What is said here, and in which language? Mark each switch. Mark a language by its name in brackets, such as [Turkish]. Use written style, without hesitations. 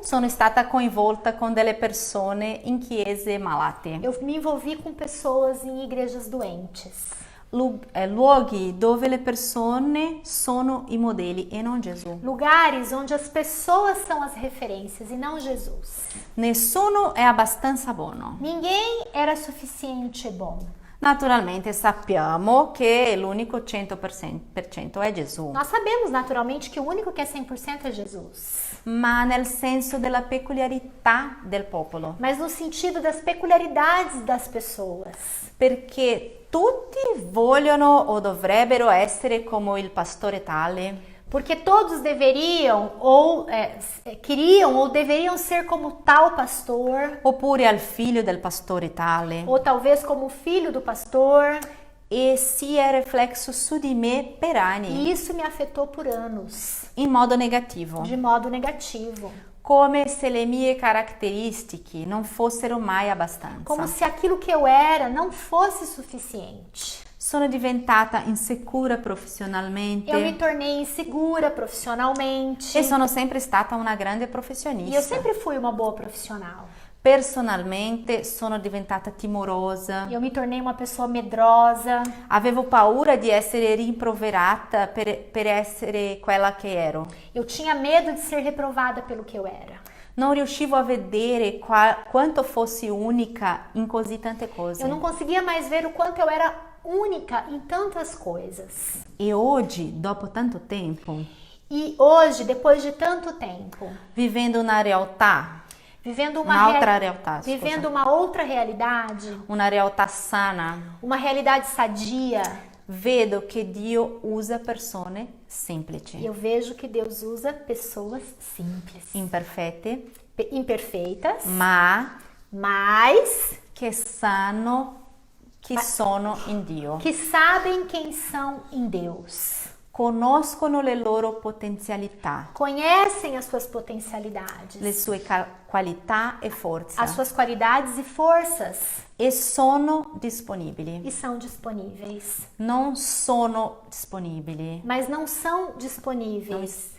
[Italian] sono stata coinvolta con delle persone in chiese malate, [Portuguese] eu me envolvi com pessoas em igrejas doentes. [Italian] luoghi dove le persone sono i modelli e non Gesù. [Portuguese] Lugares onde as pessoas são as referências e não Jesus. [Italian] Nessuno è abbastanza buono, [Portuguese] Ninguém era suficiente bom. [Italian] Naturalmente sappiamo che l'unico 100% è Gesù, [Portuguese] Nós sabemos naturalmente que o único que é 100% é Jesus. [Italian] ma nel senso della peculiarità del popolo, [Portuguese] Mas no sentido das peculiaridades das pessoas. [Italian] perché tutti vogliono o dovrebbero essere come il pastore tale, [Portuguese] Porque todos deveriam ou queriam ou deveriam ser como tal pastor, [Italian] oppure al figlio del pastore tale, [Portuguese] ou talvez como o filho do pastor. [Italian] e si è riflesso su di me per anni [Portuguese] E isso me afetou por anos, [Italian] in modo negativo, [Portuguese] de modo negativo. [Italian] come se le mie caratteristiche non fossero mai abbastanza. [Portuguese] Como se aquilo que eu era não fosse suficiente. [Italian] Sono diventata insicura [Portuguese] Eu me [Italian] professionalmente [Portuguese] tornei insegura profissionalmente. [Italian] e sono sempre stata una grande [Portuguese] E eu [Italian] professionista. [Portuguese] sempre fui uma boa profissional. [Italian] Personalmente sono diventata timorosa, [Portuguese] Eu me tornei uma pessoa medrosa. [Italian] avevo paura di essere rimproverata per essere quella che ero. [Portuguese] Eu tinha medo de ser reprovada pelo que eu era. [Italian] Non riuscivo a vedere quanto fossi unica in così tante cose. [Portuguese] Eu não conseguia mais ver o quanto eu era única em tantas coisas. [Italian] E oggi, dopo tanto tempo, [Portuguese] E hoje, depois de tanto tempo, [Italian] vivendo una realtà, [Portuguese] vivendo [Italian] un'altra realtà, [Portuguese] vivendo uma outra realidade, [Italian] una realtà sana, [Portuguese] uma realidade sadia, [Italian] vedo che Dio usa persone semplici, [Portuguese] eu vejo que Deus usa pessoas simples, [Italian] imperfette, [Portuguese] imperfeitas, mas [Italian] che sanno chi sono in Dio, [Portuguese] que sabem quem são em Deus. [Italian] conoscono le loro potenzialità, [Portuguese] Conhecem as suas potencialidades, [Italian] le sue qualità e forze [Portuguese] as suas qualidades e forças [Italian] e sono disponibili. [Portuguese] e são disponíveis. [Italian] Non sono disponibili, [Portuguese] Mas não são disponíveis.